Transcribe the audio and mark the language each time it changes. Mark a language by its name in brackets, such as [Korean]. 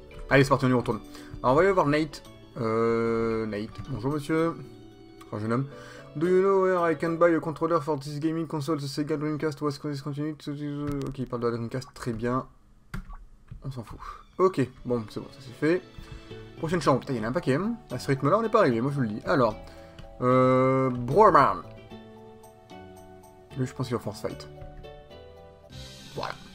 [French] Allez, c'est parti, on y retourne. Alors, on va aller voir Nate. Nate. Bonjour, monsieur. Enfin, jeune homme. [English] Do you know where I can buy a controller for this gaming console, the Sega Dreamcast was continued? [French] Ok, il parle de la Dreamcast, très bien. On s'en fout. Ok, bon, c'est ça c'est fait. Prochaine chambre. Putain, il y en a un paquet. Hein. À ce rythme-là, on n'est pas arrivé, moi je vous le dis. Alors, Browerman. Lui, je pense qu'il va [English] force fight. [French] Voilà.